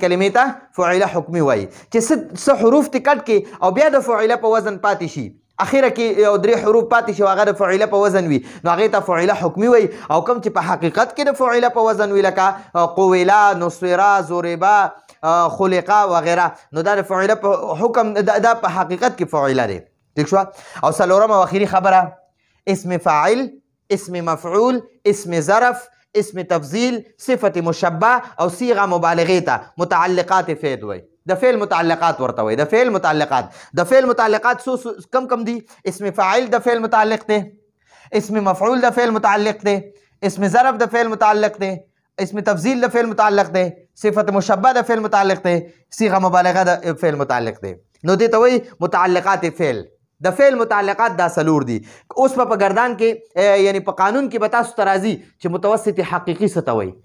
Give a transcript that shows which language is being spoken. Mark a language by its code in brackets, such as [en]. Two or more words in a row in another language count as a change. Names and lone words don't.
[ps] چې څه حروف دې کټ کې او بیا د فعله په وزن پاتې شي اخیره کې یو 3 حروف پاتې شي هغه د فعله په وزن وي نو هغې ته فعله حکمي وایي او کوم چې په حقیقت کې د فعله په وزن وي لکه قویله نصوره زوریبه خلقه وغیره نو دا د فعله په حکم دا په حقیقت کې فعله دی ٹھیک شو او څلورمه او اخري خبره اسم فاعل اسم مفعول اسم ظرف اسم تفضیل صفت مشبه او صيغه مبالغه ته متعلقات فعل وایي د فعل متعلقات ورته وایي د فعل متعلقات کم دي اسم فاعل د فعل متعلق دی اسم مفعول د فعل متعلق دی اسم ظرف د فعل متعلق دی اسم تفضیل د فعل متعلق دی صفت مشبه د فعل متعلق دی صيغه مبالغه د فعل متعلق دی نو دې ته وایي متعلقات فعل د فعل متعلقات دا څلور دي اوس په ګردان کې یعنی په قانون کې به تاسو ته راځي چې متوسط حقیقي څه ته وایي